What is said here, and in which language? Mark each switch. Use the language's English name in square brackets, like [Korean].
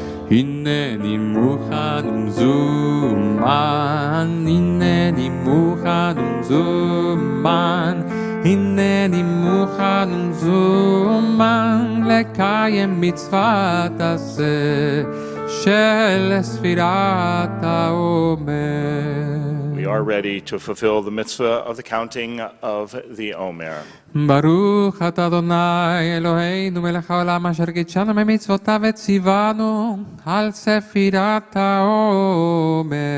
[Hebrew] הנני מוכן ומזומן, הנני מוכן ומזומן, הנני מוכן ומזומן לקיים מצוות עשה של ספירת העומר. [English] We are ready to fulfill the mitzvah of the counting of the Omer. [Hebrew] ברוך אתה אדוני אלוהינו מלך העולם אשר קידשנו ממצוותיו וציוונו על ספירת העומר.